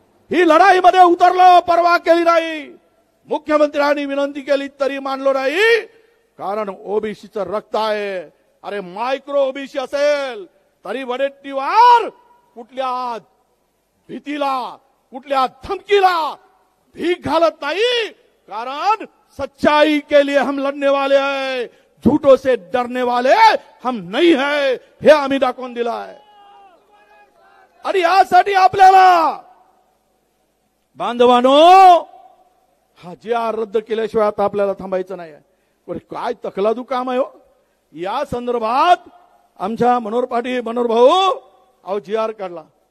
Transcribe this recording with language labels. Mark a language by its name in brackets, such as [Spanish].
[Marathi] ही लढाईमध्ये उतरलो, परवा केली नाही. मुख्यमंत्र्यांनी विनंती केली तरी मानलो नाही. कारण ओबीसीचं रक्त आहे. अरे मायक्रो ओबीसी असेल तरी वडेट्टीवार कुठल्या भीतीला, कुठल्या धमकीला भीक घालत नाही. [Hindi] कारण सच्चाई के लिए हम लढने वाले हैं, झूठों से डरने वाले हम नहीं है, [Marathi] हे आम्ही दाखवून दिलं आहे. आणि यासाठी आपल्याला बांधवानो हा GR रद्द केल्याशिवाय आता आपल्याला थांबायचं नाही आहे. काय तकलादू काम आहे हो. या संदर्भात आमच्या मनोहर भाऊ अहो GR काढला.